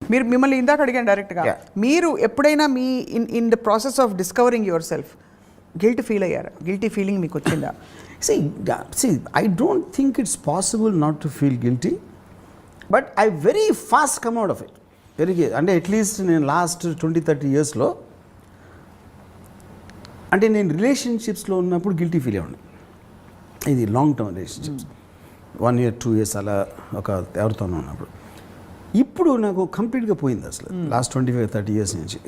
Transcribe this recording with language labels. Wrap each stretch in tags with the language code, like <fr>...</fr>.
<te>మీరు మిమ్మల్ని ఇందాక అడిగాను డైరెక్ట్గా, మీరు ఎప్పుడైనా మీ</te> <en>in the process of discovering your self</en> <te>guilt feel అయ్యారా? గిల్టీ ఫీలింగ్ మీకు వచ్చిందా?</te> <en>See, I don't think it's possible not to feel guilty, but I very fast come out of it.</en> <te>అంటే అట్లీస్ట్ నేను last 20-30 ఇయర్స్లో అంటే నేను రిలేషన్షిప్స్లో ఉన్నప్పుడు guilty feel అవ్వండి. ఇది long term relationships 1 year 2 years అలా ఒక ఎవరితోనూ ఉన్నప్పుడు. ఇప్పుడు నాకు కంప్లీట్గా పోయింది అసలు లాస్ట్ 25-30 ఇయర్స్ నుంచి.</te>